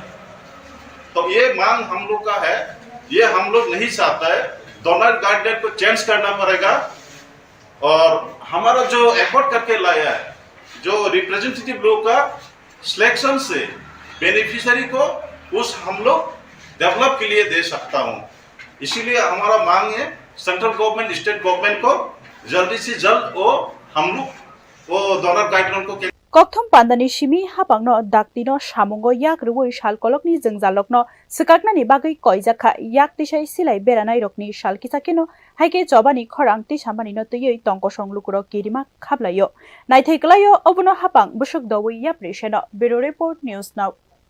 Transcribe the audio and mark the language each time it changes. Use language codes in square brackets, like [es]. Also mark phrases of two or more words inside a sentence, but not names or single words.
[hi] हैं तो ये मांग हम लोग का है ये हम लोग नहीं चाहता है [en] donor guideline [hi] को चेंज करना पड़ेगा और हमारा जो एफर्ट करके लाया है जो रिप्रेजेंटेटिव लोग का सिलेक्शन से बेनिफिशियरी को उस हम लोग डेवलप के लिए दे सकता हूं इसीलिए हमारा मांग है [en] central government state government [hi] को जल्दी से जल्द वो हम लोग वो [en] donor guideline [hi] को [trp] kokthum pandani simi hapangno daktino samungo yak ruwoi sal kolokni jengjalokno sikaknani bagai koijakha yak tisai silai berainairokni sal kisakino haike chobani khorang tisamani no tuyoi tongkosong lukuro kirima khablayo naithaiklayo obuno hapang busuk dawoi yapri seno [en] bureau report news now